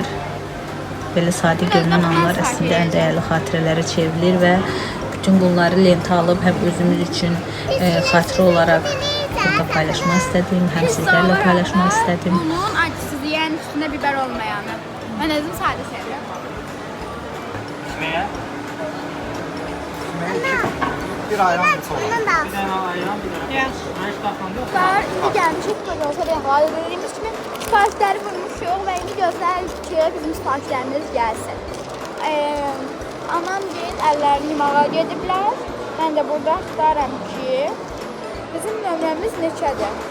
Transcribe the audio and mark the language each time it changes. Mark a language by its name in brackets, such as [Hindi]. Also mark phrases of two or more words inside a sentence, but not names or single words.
[Azerbaijani] Belə sadə görünən anlar əslində ən dəyərli xatirələrə çevrilir və bütün bunları lentə alıb həm özümüz üçün xatirə olaraq burada paylaşmaq istədim, həm sizlərlə paylaşmaq istədim. Bunun acısız, yəni üstündə biber olmayanı. Mən özüm sadə sevirəm. [Turkish] Sümeyye? Bir ayran bir soğuk. Bir tane ayran bir tane. Ben hiç tatlandı yok. [Azerbaijani] İndi gəlmişik böyle olsa da yaxaladı. Dediyimiz kimi sifarişləri vurmuşuq və indi gözləyirik ki, bizim sifarişlərimiz gəlsin. Anam deyil, əllərini yumağa gediblər. Mən də burada axtarım ki, bizim nömrəmiz neçədir?